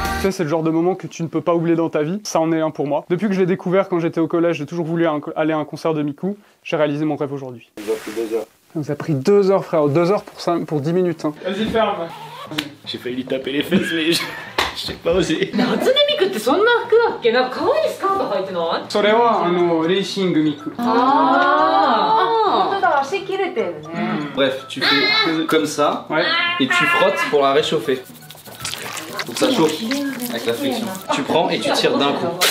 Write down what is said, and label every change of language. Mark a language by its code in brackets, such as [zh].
[fr] C'est le genre de moment que tu ne peux pas oublier dans ta vie, ça en est un pour moi. Depuis que je l'ai découvert quand j'étais au collège, j'ai toujours voulu aller à un concert de Miku, j'ai réalisé mon rêve aujourd'hui. Il a pris 2 heures. Ça nous a pris 2 heures frère, 2 heures pour 10 minutes. Hein. Vas-y ferme. J'ai failli lui taper les fesses mais j'ai pas osé. [ja] 夏音ミクってそんな服だっけ？なんか可愛いスカート履いてない？それはレーシングミク。ああ、本当だ、足切れてるね。 [fr] Bref, tu fais comme ça Ouais. et tu frottes pour la réchauffer. Pour que ça chauffe avec la friction. Tu prends et tu tires d'un coup.